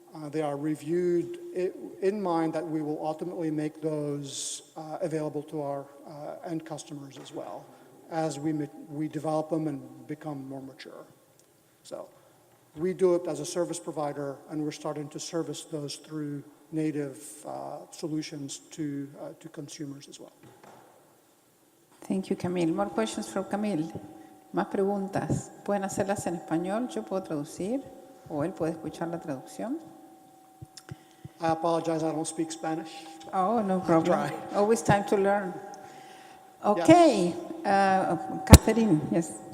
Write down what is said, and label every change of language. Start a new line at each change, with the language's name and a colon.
English: They are reviewed in mind that we will ultimately make those available to our end customers as well as we develop them and become more mature. So we do it as a service provider, and we're starting to service those through native solutions to consumers as well. Thank you, Camille. More questions from Camille.
Spanish: Más preguntas. Pueden hacerlas en español, yo puedo traducir, o él puede escuchar la traducción.
English: I apologize, I don't speak Spanish. Oh, no problem. try. Always time to learn. Okay, Catherine, yes.